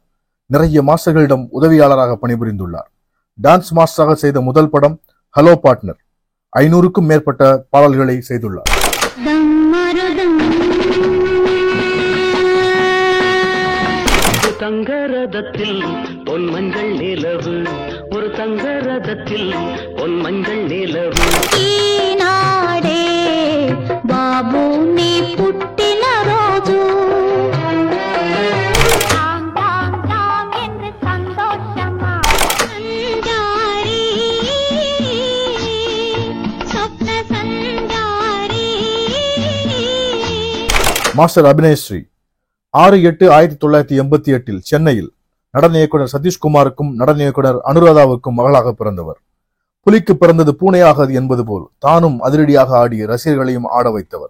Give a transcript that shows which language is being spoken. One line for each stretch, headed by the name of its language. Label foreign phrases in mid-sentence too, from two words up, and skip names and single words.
Tamil: நிறைய மாஸ்டர்களிடம் உதவியாளராக பணிபுரிந்துள்ளார். டான்ஸ் மாஸ்டராக செய்த முதல் படம் ஹலோ பார்ட்னர். 500க்கும் மேற்பட்ட பாடல்களை செய்துள்ளார். தங்கரதத்தில் பொன் மஞ்சள் நிலவு, ஒரு தங்கரதத்தில் பொன் மஞ்சள் நிலவு.
Telugu: ఈనాడే బాబు నీ పుట్టిన రోజు సంజారి స్వప్న సంజారి.
Tamil: மாஸ்டர் அபிநயஸ்ரீ 6/8/1988 சென்னையில் நடன இயக்குனர் சதீஷ்குமாருக்கும் நடன இயக்குனர் அனுராதாவுக்கும் மகளாக பிறந்தவர். புலிக்கு பிறந்தது பூனையாகாது என்பது போல் தானும் அதிரடியாக ஆடி ரசிகர்களையும் ஆட வைத்தவர்.